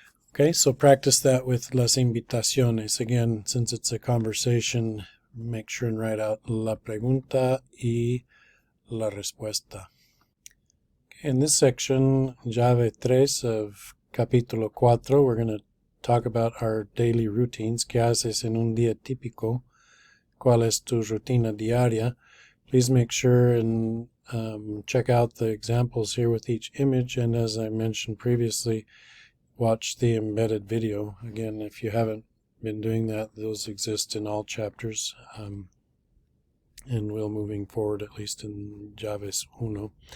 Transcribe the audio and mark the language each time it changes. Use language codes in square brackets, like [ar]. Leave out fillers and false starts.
[en] Okay, so practice that with las invitaciones. Again, since it's a conversation, make sure and write out [es] la pregunta y la respuesta. [en] Okay, in this section, llave 3 of Capítulo 4, we're going to talk about our daily routines. [es] ¿Qué haces en un día típico? ¿Cuál es tu rutina diaria? [en] Please make sure and check out the examples here with each image, and as I mentioned previously, watch the embedded video. Again, if you haven't been doing that, those exist in all chapters, and we'll moving forward at least in Llaves 1.